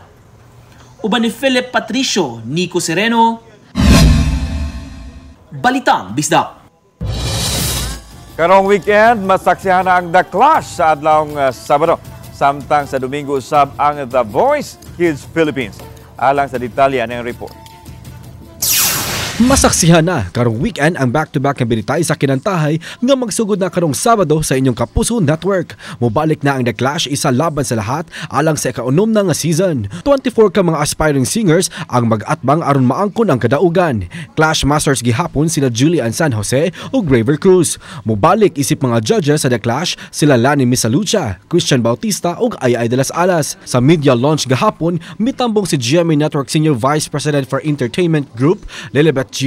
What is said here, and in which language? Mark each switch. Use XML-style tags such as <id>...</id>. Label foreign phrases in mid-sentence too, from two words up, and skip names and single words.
<ceb>Uban ni Philip Patricio, Nico Sereno, Balitang Bisdak. Karong weekend, masaksihan na ang The Clash sa adlawng Sabado. Samtang sa Domingo usab ang The Voice Kids Philippines. Alang sa detalye ng report. Masaksihan na karong weekend ang back-to-back nga binitay sa kinantahay nga magsugod na karong Sabado sa inyong Kapuso Network. Mubalik na ang The Clash, isa laban sa lahat alang sa ika-6 na nga season. 24 ka mga</ceb> <en>aspiring singers</en> <ceb>ang mag-atbang aron maangkon ang kadaugan. Clash Masters gihapon sila Julian San Jose ug Graver Cruz. Mubalik isip mga judges sa The Clash sila Lani Misalucha, Christian Bautista ug Ay de las Alas. Sa media launch gahapon, mitambong si GMA Network Senior Vice President for Entertainment Group, Lilibet G.</ceb>